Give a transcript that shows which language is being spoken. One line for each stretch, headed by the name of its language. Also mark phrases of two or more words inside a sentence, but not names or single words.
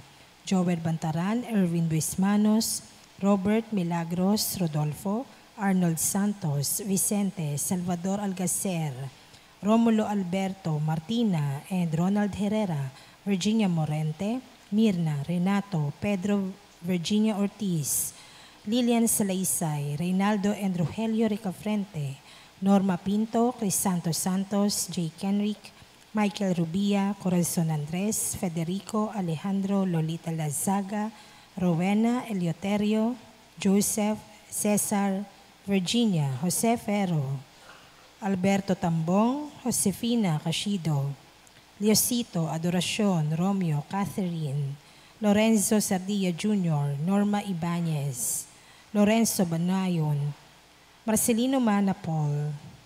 English: Joel Bantaran, Erwin Luismanos, Robert Milagros Rodolfo, Arnold Santos, Vicente, Salvador Algacer, Romulo Alberto, Martina, and Ronald Herrera, Virginia Morente, Mirna, Renato, Pedro, Virginia Ortiz, Lilian Salaysay, Reynaldo and Rogelio Ricafrente, Norma Pinto, Crisanto Santos, J. Kenrick, Michael Rubia, Corazon Andres, Federico, Alejandro, Lolita Lazaga, Rowena, Eleuterio, Joseph, Cesar, Virginia, Jose Ferro, Alberto Tambong, Josefina Cashido, Leosito, Adoracion, Romeo, Catherine, Lorenzo Sardilla Jr., Norma Ibanez, Lorenzo Banayon, Marcelino Manapol,